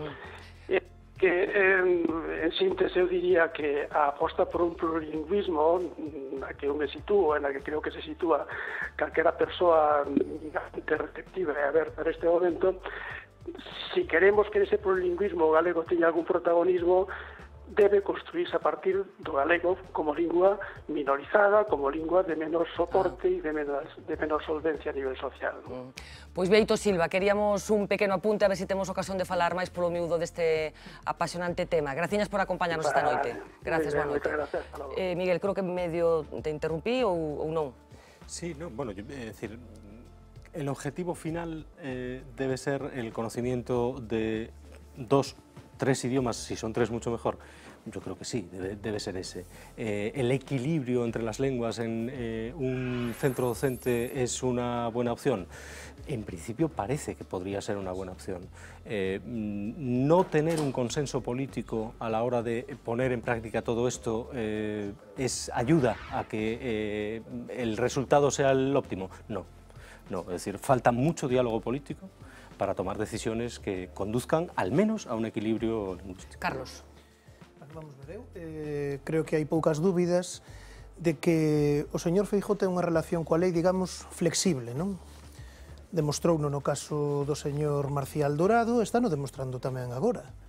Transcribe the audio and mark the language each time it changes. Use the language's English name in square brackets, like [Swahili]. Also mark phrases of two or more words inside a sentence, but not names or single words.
[Galician] En síntese, eu diría que a aposta por un plurilingüismo, na que eu me sitúo, na que creo que se sitúa calquera persoa receptiva e aberta neste momento, si queremos que ese plurilingüismo galego teña algún protagonismo, debe construirse a partir do galego como lingua minorizada, como lingua de menor soporte e de menor solvencia a nivel social. Pois Beito Silva, queríamos un pequeno apunte a ver se temos ocasión de falar máis polo miúdo deste apasionante tema. Graciñas por acompañarnos esta noite. Gracias, boa noite. Miguel, creo que medio te interrumpí ou non? [Spanish] Sí, no, bueno, es decir, el objetivo final debe ser el conocimiento de 2, 3 idiomas, si son 3 mucho mejor. Yo creo que sí, debe ser ese. El equilibrio entre las lenguas en un centro docente es una buena opción. En principio parece que podría ser una buena opción. No tener un consenso político a la hora de poner en práctica todo esto ayuda a que el resultado sea el óptimo. No, es decir, falta mucho diálogo político para tomar decisiones que conduzcan al menos a un equilibrio lingüístico. Carlos. [Galician] Vamos ver, creo que hai poucas dúbidas de que o señor Feijóo ten unha relación coa lei, digamos, flexible, non? Demostrouno no caso do señor Marcial Dorado, está no demostrando tamén agora.